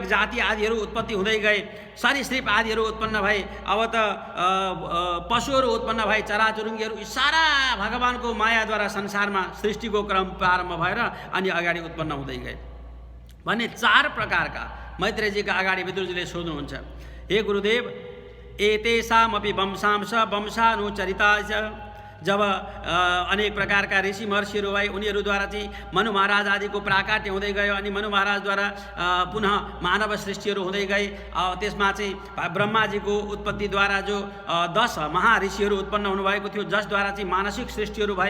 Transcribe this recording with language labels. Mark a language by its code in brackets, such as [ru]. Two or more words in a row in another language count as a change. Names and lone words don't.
[ne] जाति आदिहरू उत्पत्ति हुँदै गए, सरीसृप आदिहरू उत्पन्न भए, अब त पशुहरू उत्पन्न भए, चराचुरुङ्गीहरू, सारा भगवानको मायाद्वारा संसारमा सृष्टिको क्रम प्रारम्भ भएर अनि अगाडि उत्पन्न हुँदै गए भने 4 प्रकारका मैत्रेयजीका अगाडि विदुरजीले सोध्नुहुन्छ, हे गुरुदेव [sa] एतेषामपि वंशांश वंशानुचरिता च [ne] जब अनेक प्रकारका ऋषि महर्षिहरू भए उनीहरूद्वारा चाहिँ मनु महाराज आदिको प्राकाट्य हुँदै गयो अनि मनु महाराजद्वारा पुनः मानव सृष्टिहरू हुँदै गए। त्यसमा चाहिँ ब्रह्माजीको उत्पत्तिद्वारा जो 10 महाऋषिहरू उत्पन्न हुनुभएको थियो जसद्वारा चाहिँ मानसिक सृष्टिहरू भए।